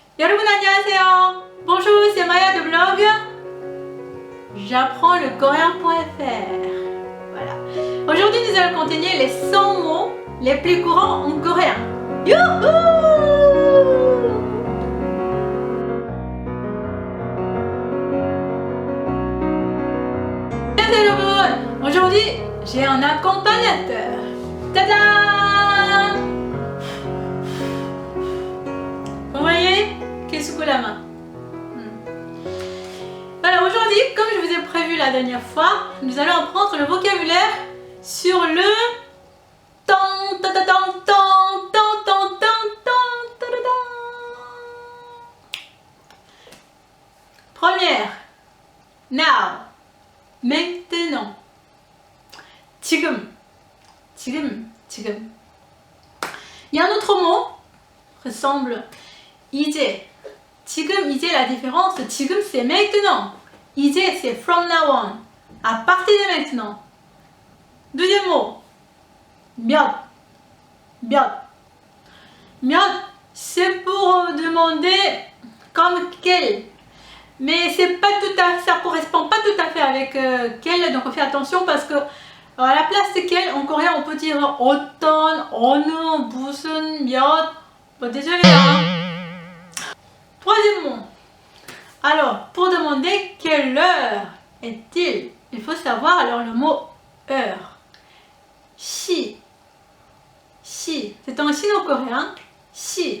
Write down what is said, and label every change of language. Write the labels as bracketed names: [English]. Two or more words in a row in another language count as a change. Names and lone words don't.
[Korean] 여러분 안녕하세요. [French] Bonjour, c'est Maya de blog. J'apprends le coréen.fr. Voilà. Aujourd'hui, nous allons continuer les 100 mots les plus courants en coréen. Youhou! 여러분, aujourd'hui, j'ai un accompagnateur. Tadam! Vous voyez qu'il secoue la main. Voilà, aujourd'hui, comme je vous ai prévu la dernière fois, nous allons apprendre le vocabulaire sur le tan ta ta tan tan tan tan tan tan ta ta tan. Première, now, maintenant. [Korean] 지금, 지금, 지금. [French] Il y a un autre mot ressemble. [Korean] 이제. 지금, 이제, [French] la différence, 지금 c'est maintenant. 이제 c'est [English] from now on. [French] À partir de maintenant. Deuxième mot. [Korean] 몇. 몇. 몇, [French] c'est pour demander comme quel. Mais c'est pas tout à, ça correspond pas tout à fait avec quel. Donc on fait attention parce que à la place de quel, en coréen on peut dire [Korean] 어떤, 어느, 무슨, 몇. [French] Bon, désolé hein. Troisième mot. Alors, pour demander quelle heure est-il, il faut savoir alors le mot heure. Si. Si. C'est un sino-coréen. Si.